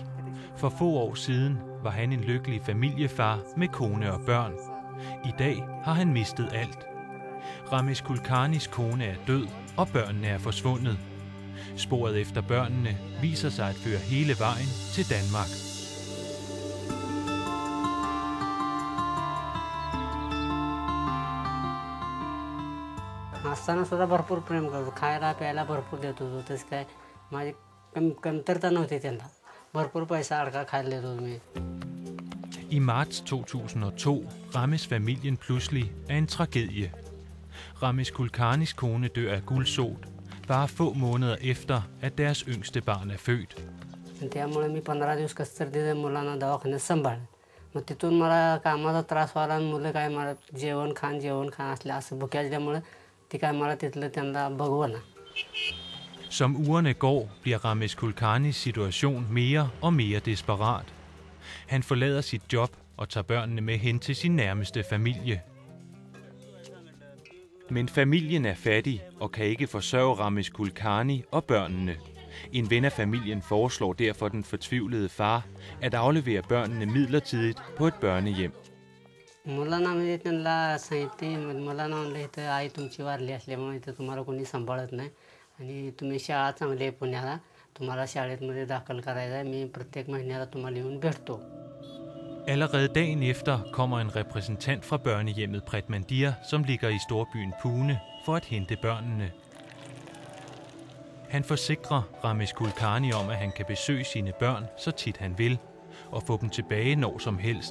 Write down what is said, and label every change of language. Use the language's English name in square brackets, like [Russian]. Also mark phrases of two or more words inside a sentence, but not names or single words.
[Danish] For få år siden var han en lykkelig familiefar med kone og børn. I dag har han mistet alt. Ramesh Kulkarnis kone er død, og børnene er forsvundet. Sporet efter børnene viser sig at føre hele vejen til Danmark. [Marathi] असताना सुद्धा भरपूर प्रेम करतो, खायला प्यायला भरपूर देत होतो. तसं काय माझी कमतरता नव्हती त्यांना. भरपूर पैसा अडका खायला देत होतो मी. [Danish] I marts 2002 rammes familien pludselig af en tragedie. Ramesh Kulkarnis kone dør af gulsot, bare få måneder efter, at deres yngste barn er født. [Marathi] त्यामुळे मी 15 दिवस कसं तर तिथे मुलांना दवाखान्यात सांभाळलं. मग तिथून मला कामाचा त्रास व्हायला आणि मुलं काय मला जेवण खाण असले असं भुक्याच्यामुळे ते काय मला तिथलं त्यांना बघवना. [Danish] Som ugerne går, bliver Ramesh Kulkarnis situation mere og mere desperat. Han forlader sit job og tager børnene med hen til sin nærmeste familie. Men familien er fattig og kan ikke forsørge Ramesh Kulkarni og børnene. En ven af familien foreslår derfor den fortvivlede far at aflevere børnene midlertidigt på et børnehjem. [Marathi] मुलांना म्हणजे त्यांना सांगितले, मुलांना म्हणलं इथं आई तुमची वारली असल्यामुळे इथं तुम्हाला कोणी सांभाळत नाही आणि तुम्ही शाळा चांगली आहे पुण्याला, तुम्हाला शाळेमध्ये दाखल करायचं आहे, मी प्रत्येक महिन्याला तुम्हाला येऊन भेटतो. [Danish] Allerede dagen efter kommer en repræsentant fra børnehjemmet Pret Mandir, som ligger i storbyen Pune, for at hente børnene. Han forsikrer Ramesh Kulkarni om, at han kan besøge sine børn så tit han vil, og få dem tilbage når som helst.